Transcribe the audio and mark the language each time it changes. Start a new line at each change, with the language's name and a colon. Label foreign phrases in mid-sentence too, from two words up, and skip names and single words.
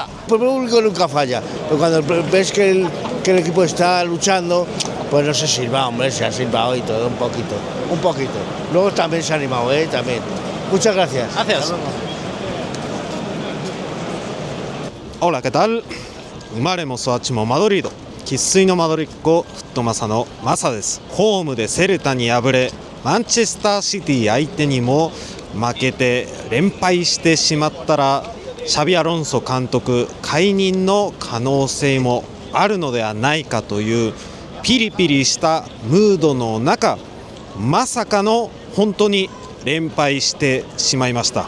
Spanish: El público nunca falla, pero cuando ves que el equipo está luchando, pues no se silba, hombre, se ha silbado y todo, un poquito. Luego también se ha animado, también. Muchas gracias. Gracias. Hola, ¿qué tal?
Japanese: 生まれも育ちもマドリード、生粋のマドリッコフットマサのマサです。ホームでセルタに敗れ、マンチェスターシティ相手にも負けて連敗してしまったら、シャビアロンソ監督解任の可能性もあるのではないかというピリピリしたムードの中、まさかの本当に連敗してしまいました。